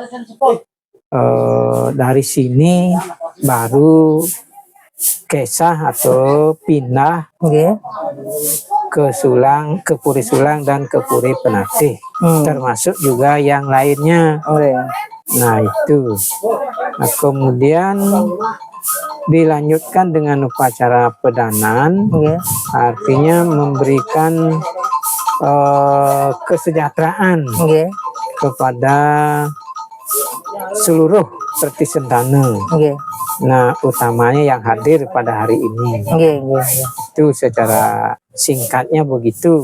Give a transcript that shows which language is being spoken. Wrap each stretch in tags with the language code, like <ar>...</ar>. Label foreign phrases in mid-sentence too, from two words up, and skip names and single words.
<id>Dari sini baru kesah atau pindah ke Sulang, ke Puri Sulang dan ke Puri Penatih, termasuk juga yang lainnya. Nah, itu. Nah, kemudian dilanjutkan dengan upacara pedanan, Nggih. artinya memberikan kesejahteraan Nggih. kepada seluruh Pertisentana. Nggih. Nah, utamanya yang hadir pada hari ini. Nggih, nggih. Itu secara singkatnya begitu,</id>